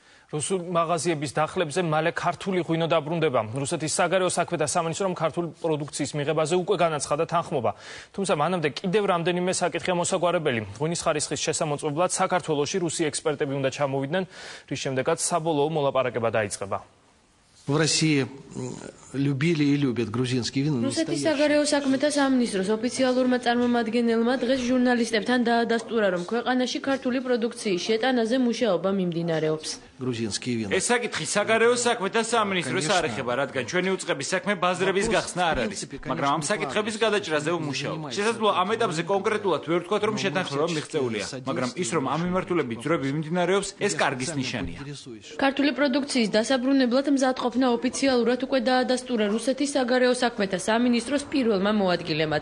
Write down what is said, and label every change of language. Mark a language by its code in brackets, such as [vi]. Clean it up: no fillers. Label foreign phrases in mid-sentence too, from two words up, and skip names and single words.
[ka] რუსულ მაღაზიების დახლებზე მალე ქართული ღვინო დაბრუნდება. რუსეთის საგარეო საქმეთა სამინისტრომ ქართული პროდუქციის მიღებაზე უკვე განაცხადა თანხმობა. თუმცა მანამდე კიდევ რამდენიმე საკითხია მოსაგვარებელი. ღვინის ხარისხის შესამოწმებლად საქართველოში რუსი ექსპერტები უნდა ჩამოვიდნენ, რის შემდეგაც საბოლოო მოლაპარაკება დაიწყება. [ru] В России любили и любят грузинский вин. [ka] რუსეთის საგარეო საქმეთა სამინისტროს ოფიციალურმა წარმომადგენელმა დღეს ჟურნალისტებთან დაადასტურა, რომ ქვეყანაში ქართული პროდუქციის შეტანაზე მუშაობა მიმდინარეობს. [ru] Грузинский вин. [ka] ეს საკითხი საგარეო საქმეთა სამინისტროს არ ეხება, რადგან ჩვენი უწყების საქმე ბაზრების გახსნა არ არის, მაგრამ ამ საკითხების გადაჭრაზე ვმუშაობთ. შესაძლოა ამ ეტაპზე კონკრეტულად ვერ ვთქვათ, რომ შეთანხმება მიღწეულია, მაგრამ ის, რომ ამ მიმართულებით ძვრები მიმდინარეობს, ეს კარგის ნიშანია. ქართული პროდუქციის დასაბრუნებლად მზადყოფნა ოფიციალურად უკვე დაადასტურა რუსეთის საგარეო საქმეთა სამინისტროს პირველმა მოადგილემაც.